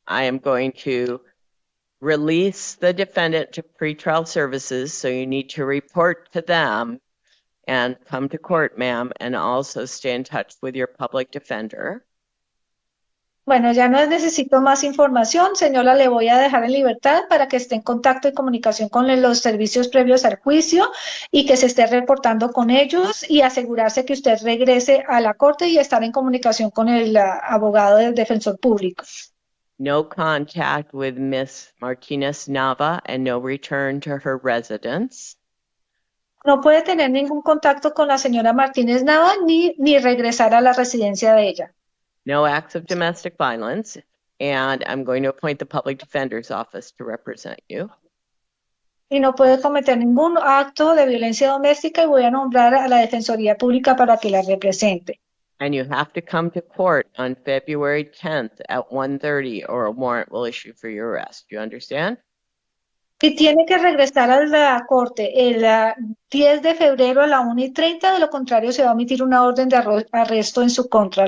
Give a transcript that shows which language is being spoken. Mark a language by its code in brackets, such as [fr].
[en] I am going to release the defendant to pretrial services, so you need to report to them and come to court, ma'am, and also stay in touch with your public defender. [es] Bueno, ya no necesito más información, señora, le voy a dejar en libertad para que esté en contacto y comunicación con los servicios previos al juicio y que se esté reportando con ellos y asegurarse que usted regrese a la corte y estar en comunicación con el abogado del defensor público. [en] No contact with Miss Martinez Nava and no return to her residence. [es] No puede tener ningún contacto con la señora Martínez Nava ni regresar a la residencia de ella. [en] No acts of domestic violence, and I'm going to appoint the public defender's office to represent you. [es] Y no puede cometer ningún acto de violencia doméstica y voy a nombrar a la Defensoría Pública para que la represente. [en] And you have to come to court on February 10th at 1:30 or a warrant will issue for your arrest. You understand? [es] Y tiene que regresar a la corte el 10 de febrero a la 1:30, de lo contrario se va a emitir una orden de arresto en su contra.